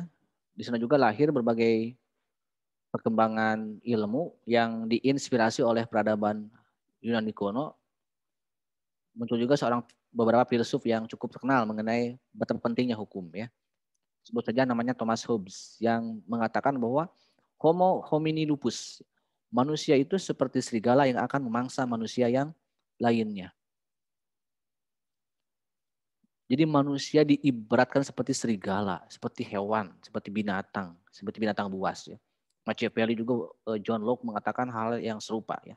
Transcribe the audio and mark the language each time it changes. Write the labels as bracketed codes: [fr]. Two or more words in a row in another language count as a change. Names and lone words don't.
[id] Di sana juga lahir berbagai perkembangan ilmu yang diinspirasi oleh peradaban Yunani kuno. Muncul juga beberapa filsuf yang cukup terkenal mengenai betapa pentingnya hukum ya. Sebut saja namanya Thomas Hobbes yang mengatakan bahwa [la] Homo homini lupus, [id] manusia itu seperti serigala yang akan memangsa manusia yang lainnya. Jadi manusia diibaratkan seperti serigala, seperti hewan, seperti binatang buas ya. Machiavelli juga John Locke mengatakan hal yang serupa ya.